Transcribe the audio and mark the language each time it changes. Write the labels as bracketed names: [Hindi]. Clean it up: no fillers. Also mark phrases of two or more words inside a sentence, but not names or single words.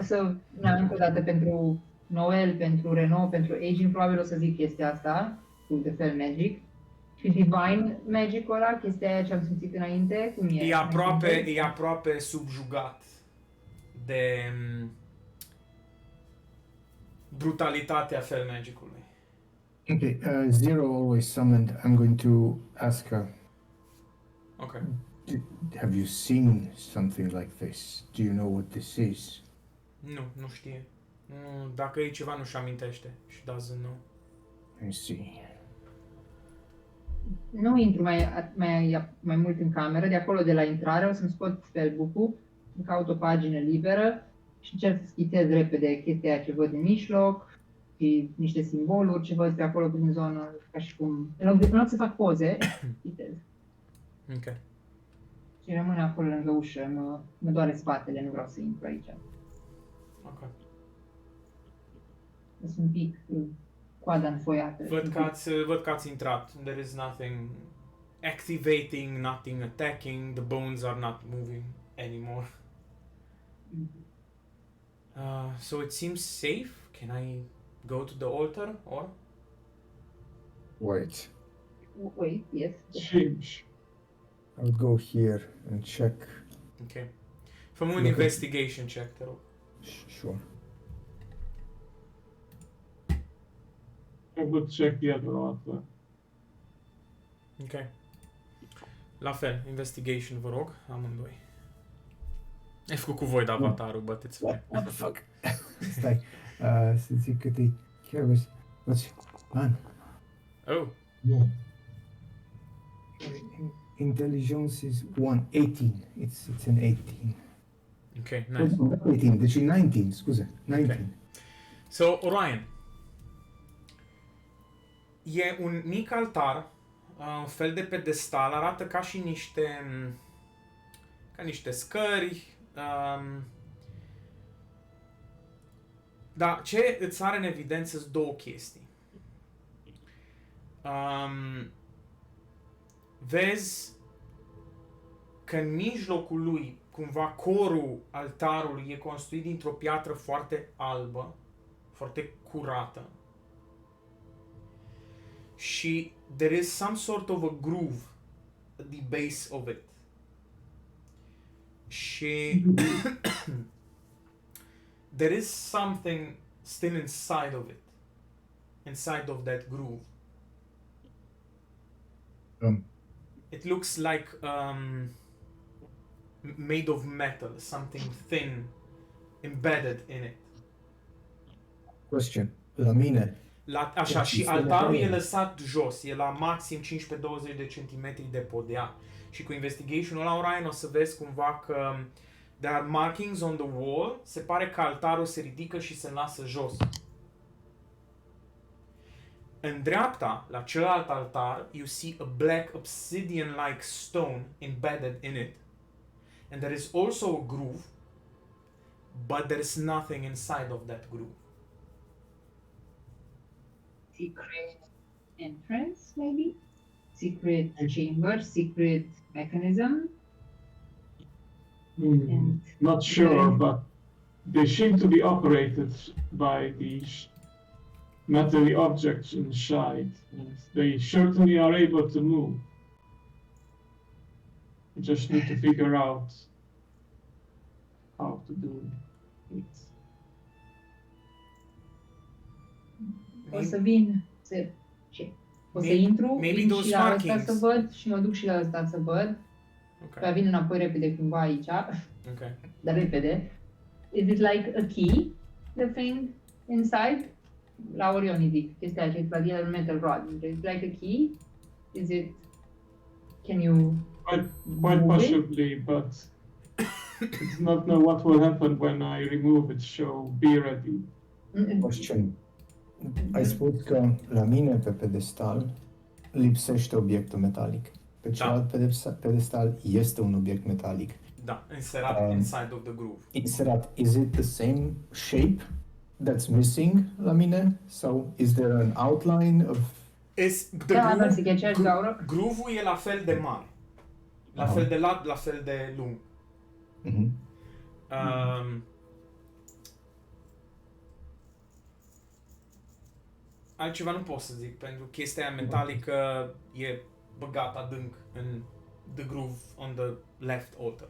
[Romanian] O să, încă o dată pentru Noel, pentru Renault, pentru Aging, probabil o să zic chestia asta, cu The Fel Magic. Și [English] Divine Magic-ul [Romanian] ăla, chestia aia ce am simțit înainte, cum e? E aproape subjugat de brutalitatea Fel Magic-ului. [English] Okay, Zero always summoned. I'm going to ask her, Ok. have you seen something like this? Do you know what this is? [Romanian] Nu știe. Nu, dacă e ceva, nu-și amintește. [English] She doesn't know. I see. [Romanian] Nu intru mai mult în cameră, de acolo de la intrare o să-mi scot spellbook-ul, îmi caut o pagină liberă și încerc să schițez repede chestia aia ce văd în mijloc și niște simboluri ce văd pe acolo prin zonă, ca și cum, în loc să fac poze, schițez. Ok. Și rămân acolo lângă ușă, mă doare spatele, nu vreau să intru aici. Ok. Sunt un pic coada înfoiată. Văd că ați intrat. [English] There is nothing activating, nothing attacking. The bones are not moving anymore. So it seems safe. Can I go to the altar or? Wait. Wait, yes. Seems. I would go here and check. [Romanian] Ok. Fă-mi un [English] Look at- investigation check, [Romanian] te rog. [English] Sure. I would check the other altar. Ok. [Romanian] La fel, investigation, vă rog, amândoi. Ai făcut cu voi de avatarul, [English] but it's fine. What the fuck? [Romanian] Stai. Să zic cât e. Chiar vezi. [English] What's... Man. Oh, No. Intelligence is 118. It's an 18. ok, nice. 18, [Romanian] deci e 19, scuze. 19. [English] So, Orion. [Romanian] E un mic altar, un fel de pedestal, arată ca și niște scări. Dar ce îți are în evidență sunt două chestii. Vezi că în mijlocul lui, cumva corul altarului e construit dintr-o piatră foarte albă, foarte curată. [English] Și there is some sort of a groove at the base of it. Și there is something still inside of it. Inside of that groove. It looks like made of metal, something thin embedded in it. Question. [Romanian] La mine. Așa, și Este altarul nevoie. e lăsat jos, e la maxim 15-20 de centimetri de podea. Și cu investigation-ul ăla, Orion, o să vezi cumva că [English] there are markings on the wall, [Romanian] se pare că altarul se ridică și se lasă jos. În dreapta, la celălalt altar, [English] you see a black obsidian-like stone embedded in it. And there is also a groove, but there is nothing inside of that groove. Secret entrance, maybe? Secret chamber, secret mechanism? And Not sure, but they seem to be operated by these metal objects inside. And they certainly are able to move. We just need to figure out how to do it. [Romanian] o să vin să... Ce? O să [English] Maybe- [Romanian] intru, [English] maybe [Romanian] vin [English] those [Romanian] și la ăsta [English] markings. [Romanian] să văd și mă duc și la ăsta să văd. [English] Okay. [Romanian] Vin înapoi repede cumva aici, [English] Okay. [Romanian] dar repede. [English] Is it like a key, the thing inside? [Romanian] La Orion îi zic chestia aceea, la el [English] metal rod. Is it like a key? Is it... Can you... Quite move it? possibly, but it's not know what will happen when I remove it, so be ready. Question. [Romanian] Ai spus că la mine pe pedestal lipsește obiectul metalic. Pe celălalt pedestal este un obiect metalic. Da, inserat [English] inside of the groove. Inserat, is it the same shape that's missing [Romanian] la mine? [English] Sau is there an outline of... [Romanian] Da, dar se gheaceași gaură. Groove-ul e la fel de mare. La Aha. fel de lat, la fel de lung. Mhm. Altceva nu pot să zic, pentru că chestia aia metalică e băgat adânc în [English] the groove on the left altar.